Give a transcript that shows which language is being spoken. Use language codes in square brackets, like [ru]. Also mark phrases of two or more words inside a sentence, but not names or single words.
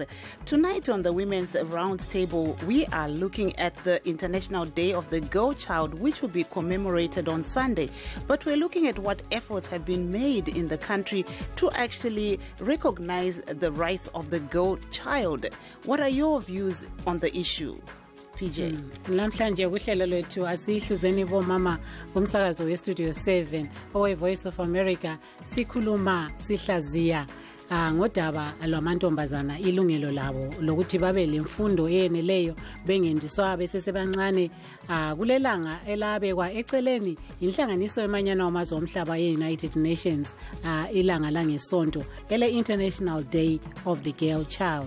[en] Tonight on the Women's Roundtable, we are looking at the International Day of the Girl Child, which will be commemorated on Sunday. But we're looking at what efforts have been made in the country to actually recognize the rights of the girl child. What are your views on the issue? PJ. [nd] Namhlanje kuhlelo lwethu asihluzeni bomama ngomsakazo westudio 7 owe Voice of America sikhuluma sihlaziya ngodaba lwamantombazana ilungelo labo lokuthi babe lemfundo eyeneleyo bengendiswa besesebancane kulelanga elabekwa eceleni inhlanganiso yemanyana wamazwe omhlaba ye-United Nations ilanga langesonto ele International Day of the Girl Child.